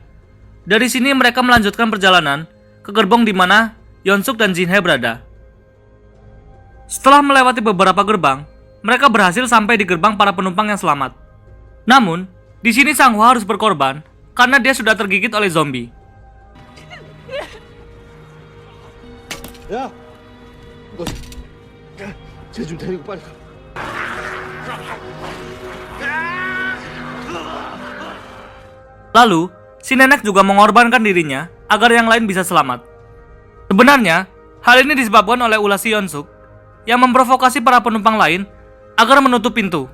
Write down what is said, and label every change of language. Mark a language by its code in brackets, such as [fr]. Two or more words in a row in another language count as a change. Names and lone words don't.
[id] Dari sini mereka melanjutkan perjalanan ke gerbong di mana Yeonsuk dan Jin Hye berada. Setelah melewati beberapa gerbang, mereka berhasil sampai di gerbang para penumpang yang selamat. Namun, di sini Sang Hwa harus berkorban karena dia sudah tergigit oleh zombie. [ko] 야, 너 쟤 좀 데리고 빨리 가. [id] Lalu, si nenek juga mengorbankan dirinya agar yang lain bisa selamat. Sebenarnya, hal ini disebabkan oleh ulah si Yeonsuk yang memprovokasi para penumpang lain agar menutup pintu.